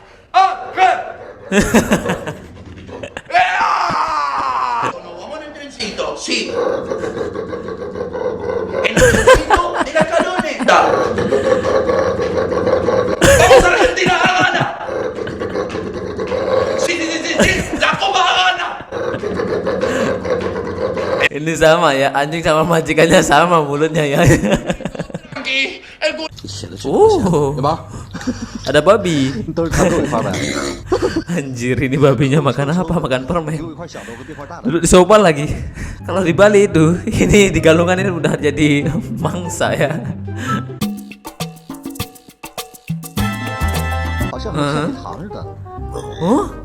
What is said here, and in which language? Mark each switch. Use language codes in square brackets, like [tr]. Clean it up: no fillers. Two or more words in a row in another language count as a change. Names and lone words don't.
[es] Nos vamos en el trencito, sí. En el trencito de la escaloneta. Vamos Argentina a ganar. Sí, sí, sí, sí, sí. La Copa a ganar. [id] Ini sama ya, anjing sama majikannya sama mulutnya ya. [es] Aquí, el [id] Ada babi. Anjir, ini babinya makan apa? Makan permen. Duduk di sofa lagi. Kalau di Bali itu, ini di Galungan ini udah jadi mangsa ya. Oh?